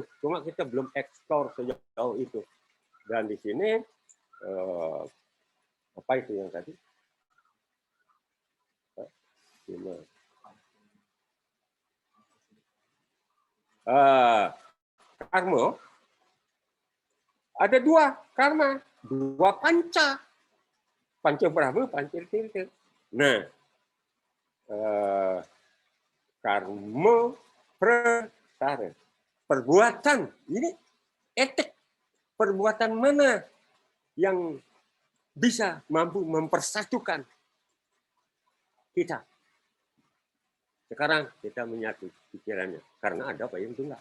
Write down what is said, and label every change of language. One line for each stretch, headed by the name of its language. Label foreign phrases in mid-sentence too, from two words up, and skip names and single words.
Indonesian: Cuma kita belum eksplor sejauh itu. Dan di sini apa itu yang tadi? Karma ada 2 karma, 2 panca, Pancabrahma, Pancatirta. Nah, karma prasara, perbuatan ini etik, perbuatan mana yang bisa mampu mempersatukan kita. Sekarang kita menyatu pikirannya karena ada payung tunggal.